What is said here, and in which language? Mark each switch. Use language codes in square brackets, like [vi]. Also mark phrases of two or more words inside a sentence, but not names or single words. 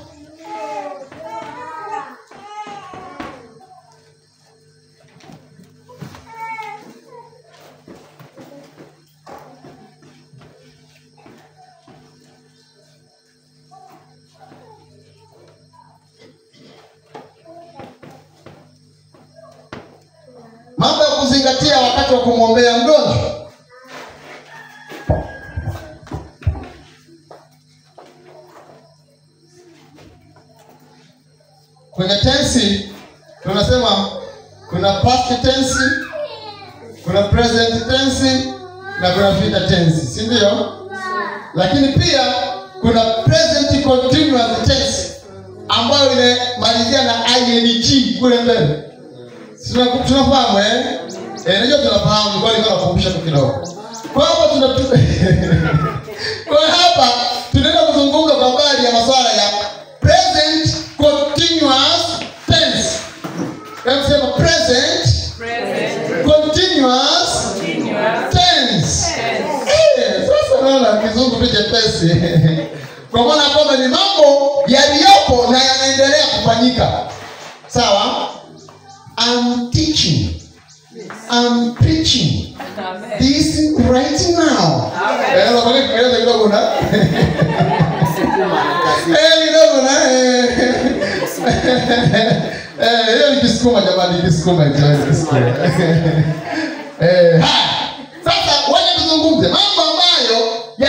[sw] Mambo ya kuzingatia wakati wa kumwombea mgonjwa. Kwenye tensi tunasema kuna [en] past tense, [sw] kuna [en] present tense [sw] na kuna [en] future tense, [sw] si ndio? Lakini pia kuna [en] present continuous tense [sw] ambayo inamalizia na ing kule mbele. Tunafahamu najua tunafahamu, kwa hiyo nakukumbusha tu kidogo. Kwa hapa kwa hapa tunaenda kuzungumza kwa habari ya masuala ya [en] present continuous tense. [sw] Hebu sema [en] present continuous tense. [sw] Sasa naona kizungu tu chepesi. Kwa maana kwamba ni mambo yaliyopo na yanaendelea kufanyika. Sawa? [en] I'm teaching. I'm preaching. Amen. This right now. [sw] Amen. Amen. Kidogo na. Kidogo na. Hiyo ni Kisukuma jamani, Kisukuma jamani. Sasa waje tuzungumze mambo ambayo